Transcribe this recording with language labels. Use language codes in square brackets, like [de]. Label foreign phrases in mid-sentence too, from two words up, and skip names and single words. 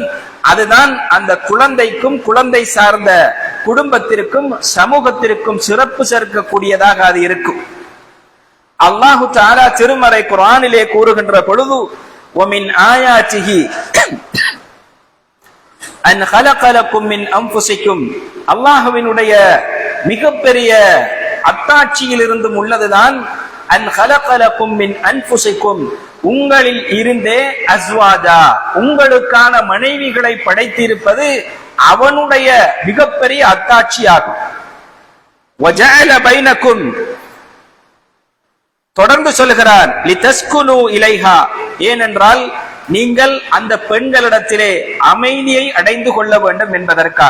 [ta] அதுதான் அந்த குழந்தைக்கும் குழந்தை சார்ந்த குடும்பத்திற்கும் சமூகத்திற்கும் சிறப்பு சேர்க்கக்கூடியதாக அது இருக்கும். அல்லாஹு தஆலா திருமறை குர்ஆனிலே கூறுகின்ற பொழுது [ar] ومن آياته أن خلق لكم من انفسكم, [ta] அல்லாஹ்வினுடைய மிகப்பெரிய அத்தாட்சியில் இருந்தும் உள்ளதுதான் அன் [ar] خلق لكم من انفسكم, [ta] உங்களில் இருந்தே அஸ்வாஜா, உங்களுக்கான மனைவிகளை படைத்திருப்பது அவனுடைய மிகப்பெரிய அத்தாட்சியாகும். [ar] وجعل بينكم, [ta] தொடர்ந்து சொல்கிறார் [ar] لتسكنوا إليها, [ta] ஏனென்றால் நீங்கள் அந்த பெண்களிடத்திலே அமைதியை அடைந்து கொள்ள வேண்டும் என்பதற்காக.